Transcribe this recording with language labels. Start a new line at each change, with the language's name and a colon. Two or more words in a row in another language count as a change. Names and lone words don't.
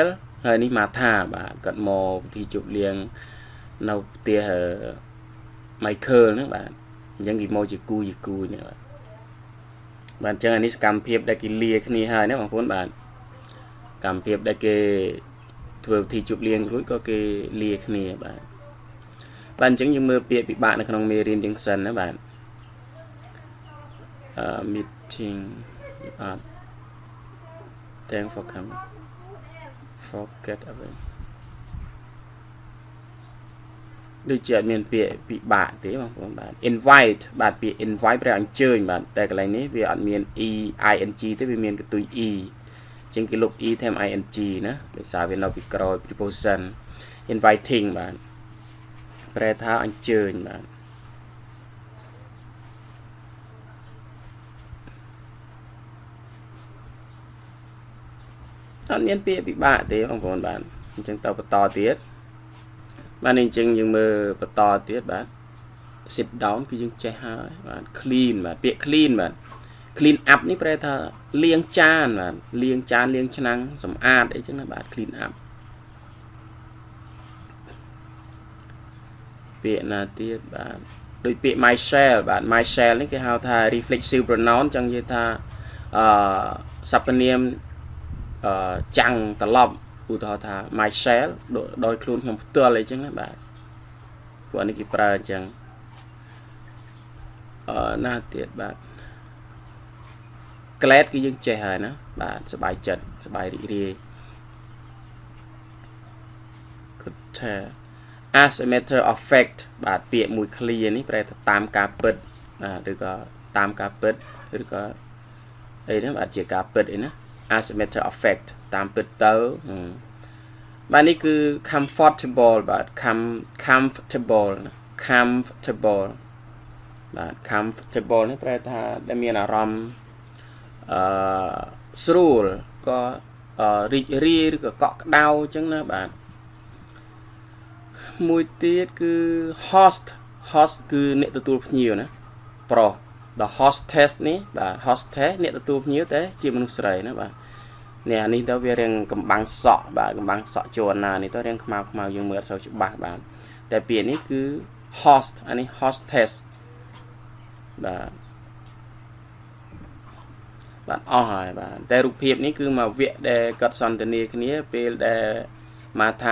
Khmer: ហើយនេះ Martha បាទគាត់មកពិធីជប់លៀងនៅផ្ទះMichael ហ្នឹងបាទអញ្ចឹងគេមកជាគូនេះបាទអញ្ចឹងអានេះសកម្មភាពដែលគេលាគ្នាហើយណាបងប្អូនបាទកម្មភាពដែលគេធ្វើពិធីជប់លៀងរួចក៏គេលាគ្នាបាទអញ្ចឹងយើងមើលពាក្យពិបាកនៅក្នុងមេរៀនទាំងសិនណាបាទ
English: meeting thanks for coming forget away
Khmer: ដូចជាអត់មានពាក្យពិបាកទេបងប្អូនបាទ invite បាទពាក្យ invite ប្រែអញ្ជើញបាទតែកន្លែងនេះវាអត់មាន ing ទេវាមានកន្ទុយ e អញ្ចឹងគេលុប e ថែម ing ណាដោយសារវានៅពីក្រោយ
English: preposition inviting
Khmer: បាទប្រែថាអញ្ជើញបាទ អត់មានពាក្យពិបាកទេបងប្អូនបាទអញ្ចឹងទៅបន្តទៀតបាទនេះអញ្ចឹងយើងមើលបន្តទៀតបាទ
English: sit down
Khmer: គឺយើងចេះហើយបាទ clean បាទពាក្យ clean បាទ
English: clean up
Khmer: នេះប្រែថាលាងចានបាទលាងចានលាងឆ្នាំងសម្អាតអីចឹងណាបាទ
English: clean up
Khmer: ពាក្យណាទៀតបាទដូចពាក្យ myself បាទ myself នេះគេហៅថា
English: reflexive pronoun
Khmer: ចឹងនិយាយថាសព្វនាមចាំងត្រឡប់ឧទាហរណ៍ថា myself ដោយខ្លួនខ្ញុំផ្ទាល់អីចឹងណាបាទពួកនេះគេប្រើអញ្ចឹងណាទៀតបាទ glad គឺយើងចេះហើយណាបាទសប្បាយចិត្តសប្បាយរីករាយ
English: good as a matter of fact
Khmer: បាទពាក្យមួយ clear នេះប្រែថាតាមការពិតឬក៏តាមការពិតឬក៏អីហ្នឹងបាទជាការពិតអីណា
English: as a matter of fact
Khmer: តាមពិតទៅបាទនេះគឺ comfortable បាទ comfortable បាទ comfortable នេះប្រែថាដែលមានអារម្មណ៍ស្រួលក៏រីករាយឬក៏កក់ក្ដៅអញ្ចឹងណាបាទ មួយទៀតគឺ host គឺអ្នកទទួលភ្ញៀវណាប្រុស
English: the hostess
Khmer: នេះបាទ hostess អ្នកទទួលភ្ញៀវតែជាមនុស្សស្រីណាបាទនេះអានេះទៅវារៀងកំបាំងសក់បាទកំបាំងសក់ជួនណានេះទៅរៀងខ្មៅយើងមើលអត់សូវច្បាស់បាទតែពាក្យនេះគឺ host អានេះ hostess បាទអស់ហើយបាទតែរូបភាពនេះគឺមកវគ្គដែលគាត់សន្ទនាគ្នាពេលដែលម៉ាថា